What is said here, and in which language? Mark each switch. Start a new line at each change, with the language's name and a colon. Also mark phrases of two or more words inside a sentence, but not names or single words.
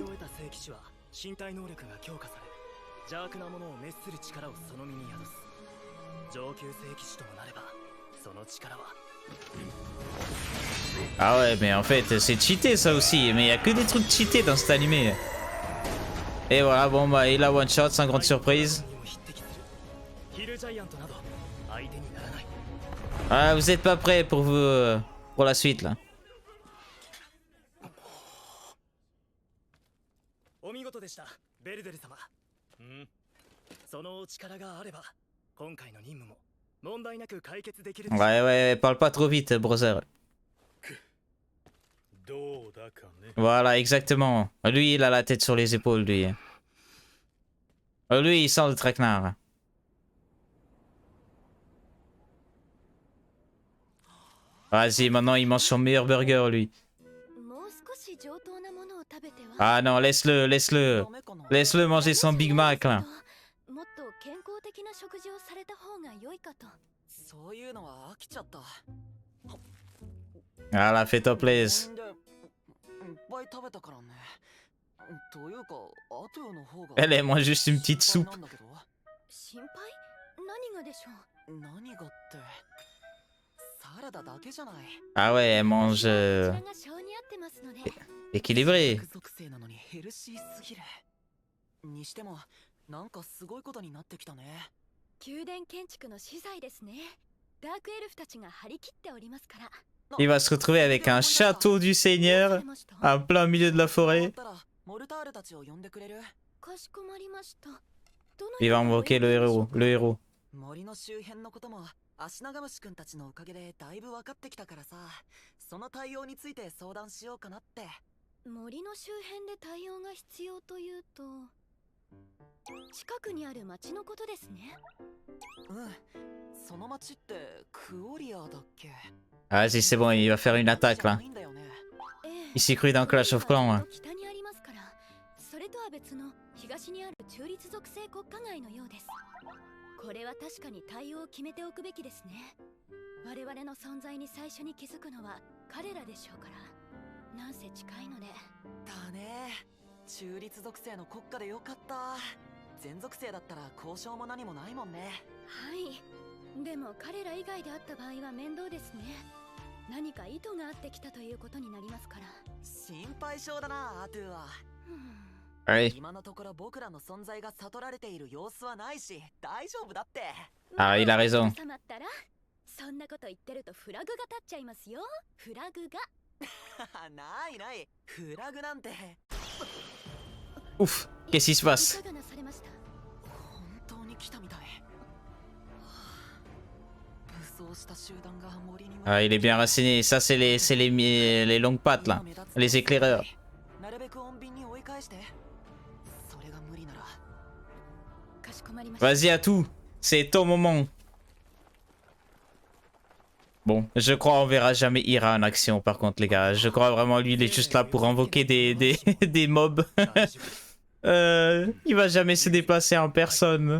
Japanese: 得た聖騎士は身体能力が強化され邪悪なものを滅する力をその身に宿す。上級聖騎士ともなればその力は
French: Ah ouais, mais en fait, c'est cheaté ça aussi. Mais il y a que des trucs cheatés dans cet animé. Et voilà, bon bah, il a
English: one shot
French: sans grande surprise.
Japanese: ヒルジャイアントなど相手にならない。
French: Ah, vous êtes pas prêts pour pour la suite là.
Japanese: お見事でした、ベルデル様。そのお力があれば今回の任務も問題なく解決できる。
French: Ouais, parle pas trop vite, brother. Voilà, exactement. Lui, il a la tête sur les épaules, lui. Lui, il sent le traquenard. Vas-y, maintenant, il mange son meilleur burger, lui.
Japanese: もう少し上等なものを食べては。
French: Ah non, laisse-le manger son Big Mac, là.
Japanese: もっと健康的な食事をされた方が良いかと。そういうのは飽きちゃった。
French: Voilà, fais-toi plaisir.
Japanese: いっぱい食べたからね。というか、アトゥの方が。
French: Elle, elle mange juste une petite soupe.
Japanese: なんだけど。心配？何がでしょう。何がって。サラダだけじゃない。
French: Ah ouais, elle mange
Japanese: こちらが性に合ってますので。
French: équilibré.
Japanese: 属性なのにヘルシーすぎる。にしても、なんかすごいことになってきたね。宮殿建築の資材ですね。ダークエルフたちが張り切っておりますから。
French: Il va se retrouver avec un château du Seigneur en plein milieu de la forêt.
Japanese: モルタールたちを呼んでくれる。かしこまりました。
French: Il va invoquer le héros.
Japanese: 森の周辺のこともアシナガムシ君たちのおかげでだいぶ分かってきたからさ、その対応について相談しようかなって。森の周辺で対応が必要というと、近くにある町のことですね。その町ってクオリアだっけ。
French: Ah, si c'est bon, il va faire une attaque là. Il s'est cru dans Clash of Clans. Hein.
Japanese: 北にありますから、それとは別の東にある中立属性国家街のようです。これは確かに対応を決めておくべきですね。我々の存在に最初に気づくのは彼らでしょうから。なんせ近いので。だね。中立属性の国家でよかった。全属性だったら交渉も何もないもんね。はい。でも彼ら以外であった場合は面倒ですね。何か意図があってきたということになりますから。心配性だな、アトゥは。
French: Ouais.
Japanese: 今のところ僕らの存在が悟られている様子はないし、大丈夫だって。
French: Ah, il a raison.
Japanese: 収まったら、そんなこと言ってるとフラグが立っちゃいますよ。フラグが。ないない。フラグなんて。
French: Ouf, qu'est-ce qui se passe?
Japanese: いかがなされました？本当に来たみたい。武装した集団が森に。
French: Ah, il est bien renseigné. Ça, c'est les longues pattes là. Les éclaireurs.
Japanese: なるべく穏便に追い返して。それが無理なら。かしこまりました。
French: Vas-y à tout. C'est ton moment. Bon, je crois on verra jamais Ira en action par contre les gars. Je crois vraiment lui il est juste là pour invoquer des mobs. Il va jamais se déplacer en personne.